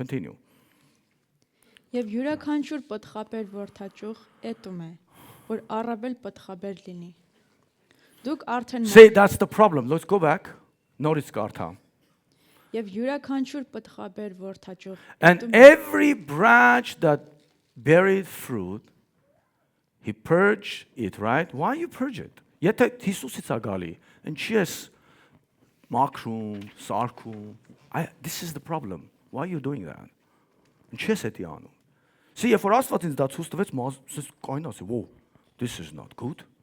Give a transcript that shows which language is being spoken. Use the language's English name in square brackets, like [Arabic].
[English] Continue. [Armenian] Եվ յուրաքանչյուր պտղաբեր որդաճյուղ էտում է, որ առավել պտղաբեր լինի։ Դուք արդեն [English] See, that's the problem. Let's go back. [Armenian] Նորից կարդա։ Եվ յուրաքանչյուր պտղաբեր որդաճյուղ [English] And every branch that beareth fruit, he purge it, right? Why you purge it? [Armenian] Եթե Հիսուսից է գալի, ինչի ես մաքրում, սարքում, [English] this is the problem. Why are you doing that? [Armenian] Ինչի ես էդի անում? See, երբ որ Աստված ինձ դա ցույց տվեց, ես կային ասի, [English] whoa, this is not good.